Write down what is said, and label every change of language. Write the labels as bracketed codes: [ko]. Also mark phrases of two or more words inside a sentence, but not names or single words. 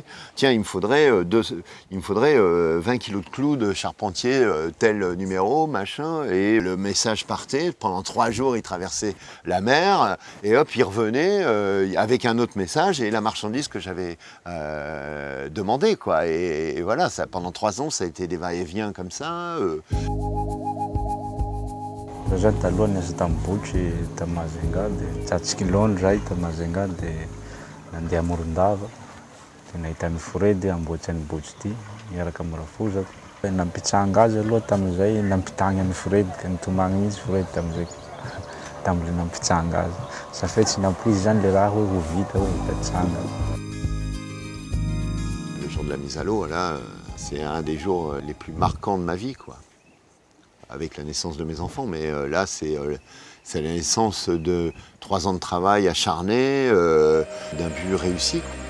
[fr] Tiens, il me faudrait 20 kilos de clous de charpentier, tel numéro, machin. Et le message partait, pendant 3 jours il traversait la mer, et hop, il revenait avec un autre message et la marchandise que j'avais demandé, quoi. Et voilà, ça, pendant 3 ans, ça a été des va-et-vient comme ça. [mg] Za taloha niasa tam'Bohitra ta Majunga dia tsatsiky-laona zahay ta Majunga dia nandeha Morondava dia nahita ny Fredy amboatsy any Bohitra ity miaraka amin'ny Rafozako. Nampitsanga azy aloha tamin'izay nampitagny an'ny Fredy ka nitomagny mihitsy Fredy tamin'ilay nampitsanga azy. Safety tsy nampoizy zany le raha hoe ho vita tsanga. [fr] Le jour de la mise à l'eau, là, c'est un des jours les plus marquants de ma vie, quoi. Avec la naissance de mes enfants, mais là c'est la naissance de 3 ans de travail acharné, d'un but réussi.